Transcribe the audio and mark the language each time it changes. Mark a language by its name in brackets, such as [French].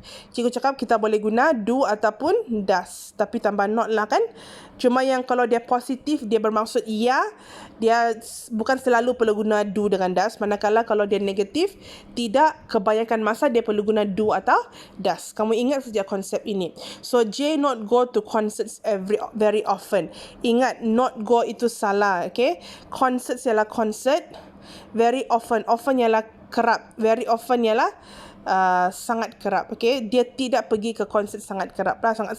[Malay] Cikgu cakap kita boleh guna do ataupun does. Tapi tambah not lah kan. Cuma yang kalau dia positif, dia bermaksud ya. Dia bukan selalu perlu guna do dengan does. Manakala kalau dia negatif, tidak, kebanyakan masa dia perlu guna do atau does. Kamu ingat saja konsep ini. [English] So, J not go to concerts very often. [Malay] Ingat, not go itu salah. Okay. Concerts ialah concert. Very often. Often ialah kerap. Very often ialah sangat kerap. Okay, dia tidak pergi ke konsert sangat kerap lah.